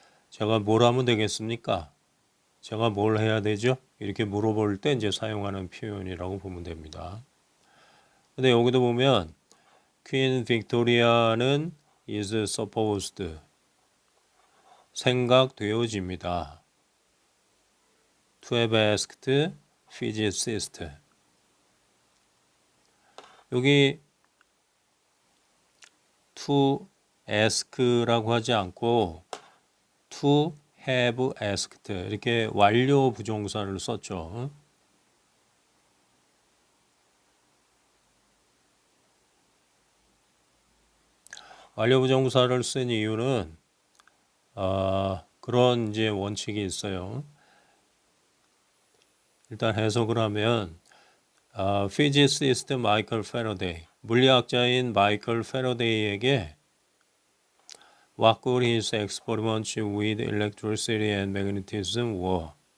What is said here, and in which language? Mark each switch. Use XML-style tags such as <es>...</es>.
<ko>제가 뭘 하면 되겠습니까? 제가 뭘 해야 되죠? 이렇게 물어볼 때 이제 사용하는 표현이라고 보면 됩니다. 근데 여기도 보면 Queen Victoria는 is supposed, 생각되어집니다.</ko> <en>To have asked physicist.</en> <ko>여기 to ask라고 하지 않고 to have asked 이렇게 완료 부정사를 썼죠. 완료 부정사를 쓴 이유는 그런 이제 원칙이 있어요. 일단 해석을 하면</ko> <en>physicist</en> <ko>마이클 패러데이, 물리학자인 마이클 패러데이에게</ko> <en>What good his experiments with electricity and magnetism were.</en>